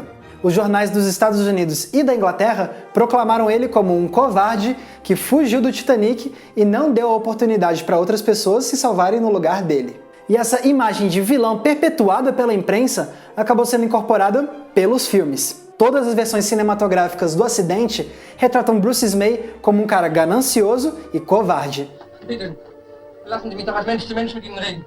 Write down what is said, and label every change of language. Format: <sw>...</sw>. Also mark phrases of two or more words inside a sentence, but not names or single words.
<pt>Os jornais dos Estados Unidos e da Inglaterra proclamaram ele como um covarde que fugiu do Titanic e não deu a oportunidade para outras pessoas se salvarem no lugar dele. E essa imagem de vilão perpetuada pela imprensa acabou sendo incorporada pelos filmes. Todas as versões cinematográficas do acidente retratam Bruce Ismay como um cara ganancioso e covarde.</pt> <de>Bitte, lassen Sie mich doch als Mensch zu Mensch mit Ihnen reden.</de>